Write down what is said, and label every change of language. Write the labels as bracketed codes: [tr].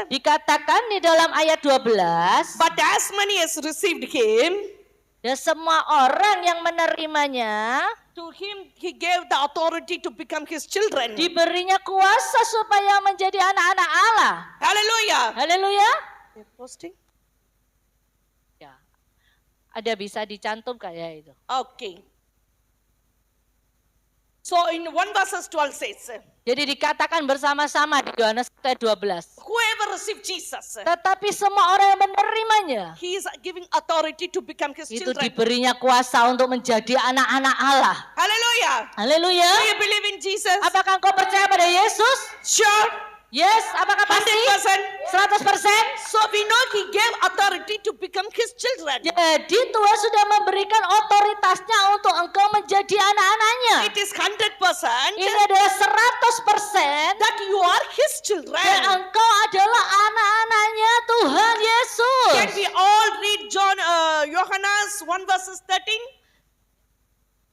[id] dikatakan di dalam ayat 12, [en] but as many as received him, [id] dan semua orang yang menerimanya [en] to him he gave the authority to become his children. [id] diberinya kuasa supaya menjadi anak-anak Allah. [en] Hallelujah. [id] Haleluya. [en] You're posting? [id] Ya. Ada bisa dicantumkan ya itu. [en] Okay. So in 1 verses 12 says, [id] Jadi dikatakan bersama-sama di Yohanes 1 ayat 12. [en] whoever received Jesus, [id] Tetapi semua orang yang menerimanya [en] he is giving authority to become his [id] itu [en] children. [id] diberinya kuasa untuk menjadi anak-anak Allah. [en] Hallelujah. Hallelujah. [id] Haleluya. [en] Do you believe in Jesus? [id] Apakah engkau percaya pada Yesus? [en] Sure. Yes, [id] apakah pasti? [en] 100%. [id] 100%. [en] So we know He gave authority to become His children. [id] Jadi Tuhan sudah memberikan otoritasnya untuk engkau menjadi anak-anaknya. [en] It is 100% [id] Ini adalah 100% [en] that you are His [id] dan [en] children. [id] engkau adalah anak-anaknya Tuhan Yesus. [en] Can we all read Yohanes 1 verses 13?